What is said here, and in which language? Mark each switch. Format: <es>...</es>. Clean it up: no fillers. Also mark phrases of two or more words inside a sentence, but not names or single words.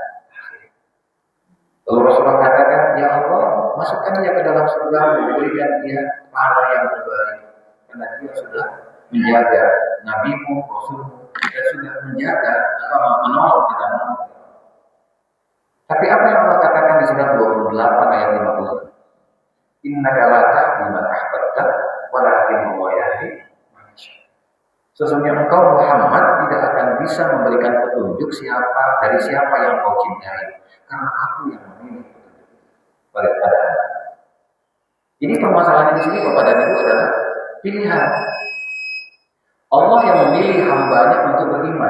<id>Lalu Rasulullah katakan, ya Allah, masukkan dia ke dalam surga, berikan dia pahala yang terbaik, karena dia sudah menjaga Nabi-Mu, Rasul-Mu, dia sudah menjaga, menolong kita. Tapi apa yang Allah katakan di surat 28 ayat 50.</id> <ar>إنك لا تهدي من أحببت ولكن هو يهدي من يشاء.</ar> <id>Sesungguhnya engkau Muhammad tidak akan bisa memberikan petunjuk dari siapa yang kau cintai, karena aku yang memilih petunjuk pada Anda. Jadi permasalahan di sini Bapak dan Ibu adalah pilihan. Allah yang memilih hambanya untuk beriman.</id>